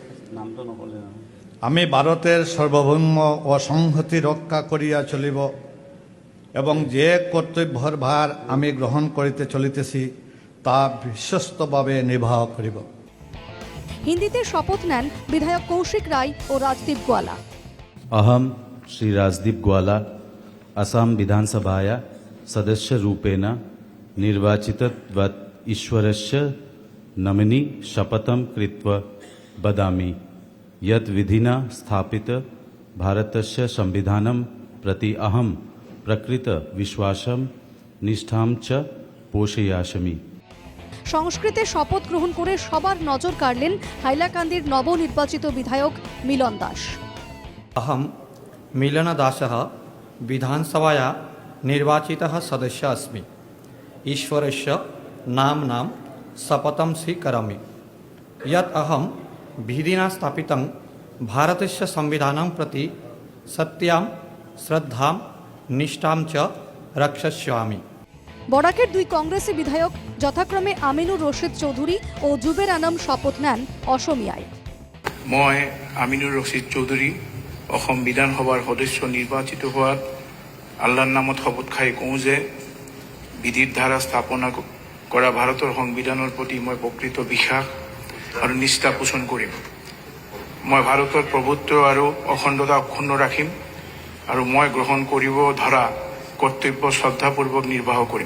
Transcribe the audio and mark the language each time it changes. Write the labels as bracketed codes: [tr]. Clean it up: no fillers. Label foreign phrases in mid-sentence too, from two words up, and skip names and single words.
[bn] আমি ভারতের সার্বভৌম ও সংহতি রক্ষা করিয়া চলিব এবং যে কর্তব্যের ভার আমি গ্রহণ করিতে চলিতেছি তা বিশ্বস্তভাবে নির্বাহ করিব। হিন্দিতে শপথ নেন বিধায়ক কৌশিক রায় ও রাজদীপ গোয়ালা। [sa] अहम श्री राजदीप ग्वाला असम विधानसभाया सदस्य रूपेण निर्वाचितवत् ईश्वरस्य नमनि शपथं कृत्वा वदामि यत् विधिना स्थापित भारतस्य संविधानं प्रति अहं प्रकृत विश्वासं निष्ठां च पोषयामि। [bn] সংস্কৃতে শপথ গ্রহণ করে সবার নজর কাড়লেন হাইলাকান্দির নবনির্বাচিত বিধায়ক মিলন দাস। [sa] अहं मिलनदासः विधानसभाया निर्वाचितः सदस्यः अस्मि। ईश्वरस्य नाम्नां शपथं स्वीकरोमि यत् अहं विधिना स्थापितं भारतस्य संविधानं प्रति सत्यां श्रद्धां निष्ठां च रक्षयिष्यामि। [bn] বরাকের দুই কংগ্রেসী বিধায়ক যথাক্রমে আমিনুর রশিদ চৌধুরী ও জুবের আনাম শপথ নেন অসমীয়ায়। [as] মই আমিনুর রশিদ চৌধুরী অসম বিধানসভাৰ সদস্য নিৰ্বাচিত হোৱাত আল্লাহৰ নামত শপত খাই কওঁ যে বিধিৰ দ্বাৰা স্থাপনা কৰা ভাৰতৰ সংবিধানৰ প্ৰতি মই প্ৰকৃত বিশ্বাস আৰু নিষ্ঠা পোষণ কৰিম। মই ভাৰতৰ প্ৰভুত্ব আৰু অখণ্ডতা অক্ষুণ্ণ ৰাখিম আৰু মই গ্ৰহণ কৰিব ধৰা কৰ্তব্য শ্ৰদ্ধাপূৰ্বক নিৰ্বাহ কৰিম।